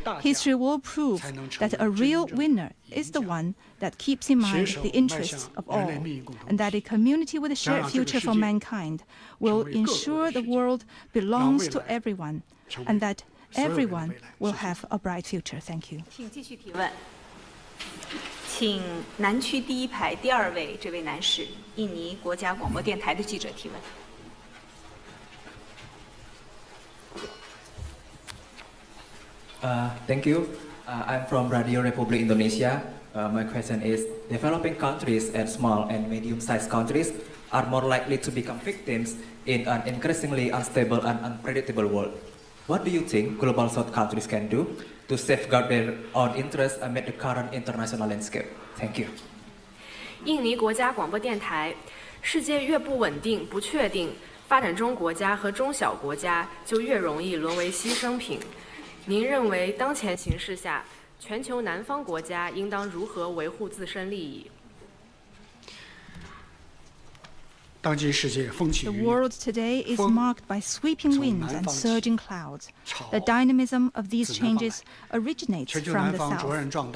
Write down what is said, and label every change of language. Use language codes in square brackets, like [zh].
[en] History will prove that a real winner is the one that keeps in mind the interests of all, and that a community with a shared future for mankind will ensure the world belongs to everyone, and that everyone will have a bright future. Thank you. [zh] 请继续提问。请南区第一排第2位这位男士，印尼国家广播电台的记者提问。 [en] Thank you. I'm from Radio Republic Indonesia. My question is, developing countries and small and medium-sized countries are more likely to become victims in an increasingly unstable and unpredictable world. What do you think Global South countries can do to safeguard their own interests amid the current international landscape? Thank you. [zh] 印尼国家广播电台，世界越不稳定、不确定，发展中国家和中小国家就越容易沦为牺牲品。您认为当前形势下，全球南方国家应当如何维护自身利益？ [en] The world today is marked by sweeping winds and surging clouds. The dynamism of these changes originates from the south.